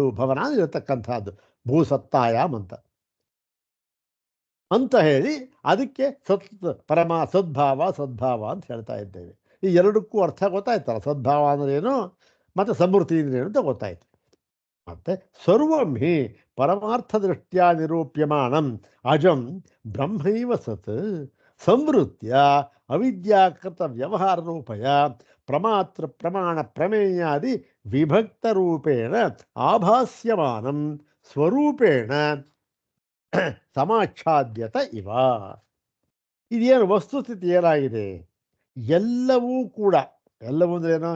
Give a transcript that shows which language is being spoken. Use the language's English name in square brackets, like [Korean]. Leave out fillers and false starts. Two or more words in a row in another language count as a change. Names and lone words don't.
[Kannada] ಭವನ ಅಂದರೆ ಇರತಕ್ಕಂಥದ್ದು. ಭೂಸತ್ತಾಯಾಮ್ ಅಂತ ಹೇಳಿ ಅದಕ್ಕೆ ಸದ್ಭಾವ ಅಂತ ಹೇಳ್ತಾ ಇದ್ದೇವೆ. ಈ ಎರಡಕ್ಕೂ ಅರ್ಥ ಗೊತ್ತಾಯ್ತಲ್ಲ. ಸದ್ಭಾವ ಅಂದ್ರೇನು ಮತ್ತು ಸಮೃದ್ಧಿ ಅಂದ್ರೇನು ಅಂತ ಗೊತ್ತಾಯ್ತು. [Sanskrit] ಮತ್ತೆ ಸರ್ವಂ ಹಿ ಪರಮಾರ್ಥ ದೃಷ್ಟ್ಯಾ ನಿರೂಪ್ಯಮಾಣಂ ಅಜಂ ಬ್ರಹ್ಮೈವ ಸತ್ ಸಂವೃತ್ಯ ಅವಿದ್ಯಾಕೃತ ವ್ಯವಹಾರ ರೂಪಯ ಪ್ರಮಾತ್ರ ಪ್ರಮಾಣ ಪ್ರಮೇಯಾದಿ ವಿಭಕ್ತ ರೂಪೇಣ ಆಭಾಸ್ಯಮಾನಂ ಸ್ವರೂಪೇಣ ಸಮಾಚ್ಛಾದ್ಯತ ಇವ. [Kannada] ಇದೇನು ವಸ್ತುಸ್ಥಿತಿ ಏನಾಗಿದೆ? ಎಲ್ಲವೂ ಅಂದ್ರೇನು?